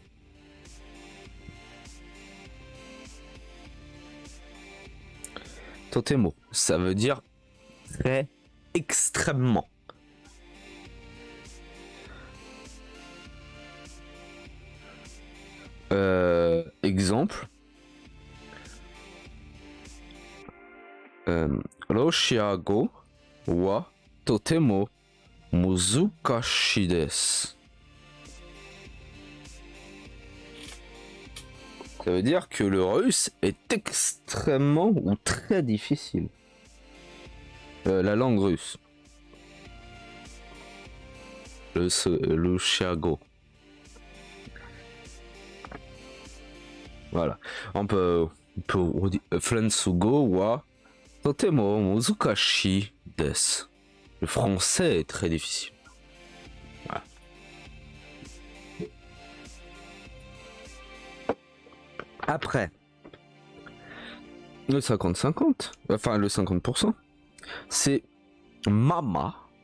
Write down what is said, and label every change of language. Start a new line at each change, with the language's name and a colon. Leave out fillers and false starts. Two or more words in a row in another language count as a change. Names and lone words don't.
French: Totemo, ça veut dire très extrêmement. Exemple.
Japanese: ロシア語はとても難しいです.
French: Ça veut dire que le russe est extrêmement ou très difficile. La langue russe. Le shiago. Voilà. On peut
Japanese: フランス語はとても難しいです.
French: Le français est très difficile. Voilà. Après, le 50-50, enfin le 50%, c'est mama.